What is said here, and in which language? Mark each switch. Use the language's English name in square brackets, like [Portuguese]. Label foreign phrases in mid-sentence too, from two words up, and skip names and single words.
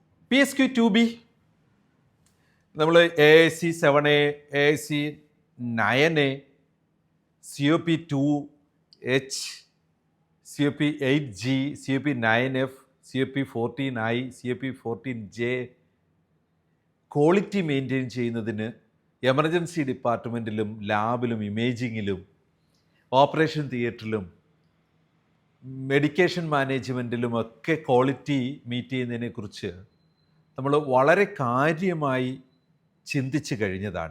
[Malayalam] PSQ-2B നമ്മൾ AIC-7A, AIC-9A, COP-2H, COP-8G, COP-9F, COP-14I, COP-14J [English] quality maintain [Malayalam] ചെയ്യുന്നതിന് എമർജൻസി ഡിപ്പാർട്ട്മെൻറ്റിലും ലാബിലും ഇമേജിങ്ങിലും ഓപ്പറേഷൻ തിയേറ്ററിലും മെഡിക്കേഷൻ മാനേജ്മെൻറ്റിലും ഒക്കെ ക്വാളിറ്റി മീറ്റ് ചെയ്യുന്നതിനെക്കുറിച്ച് നമ്മൾ വളരെ കാര്യമായി ചിന്തിച്ച് കഴിഞ്ഞതാണ്.